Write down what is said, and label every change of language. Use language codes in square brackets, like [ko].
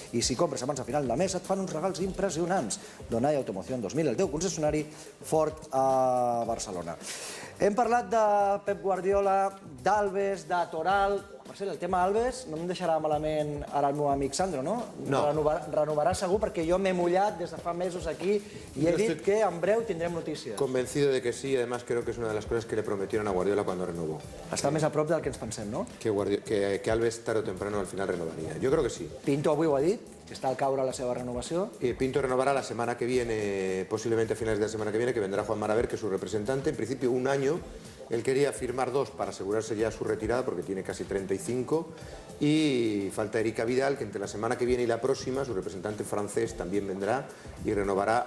[ca] I si compres abans a final de mes et fan uns regals impressionants. Donai Automoción 2000, el teu concessionari Ford a Barcelona. Hem parlat de Pep Guardiola, d'Alves, de Toral. Per cert, el tema Alves no em deixarà malament ara el meu amic Sandro, no? No. Renovarà segur perquè jo m'he mullat des de fa mesos aquí i he dit que en breu tindrem notícies. [es] Convencido de que sí, además creo que es una de las cosas que le prometieron a Guardiola cuando renovó. [ca] Està més a prop del que ens pensem, no? [es] Que Alves tarde o temprano al final renovaría. Yo creo que sí. [ca] Pinto avui ho ha dit, que està al caure la seva renovació. [es] Pinto renovará la semana que viene, posiblemente a finales de la semana que viene, que vendrá Juan Maraver, que es su representante. En principio, un año. Él quería firmar 2 para asegurarse ya su retirada, porque tiene casi 35. Y falta Erika Vidal, que entre la semana que viene y la próxima, su representante francés también vendrá y renovará.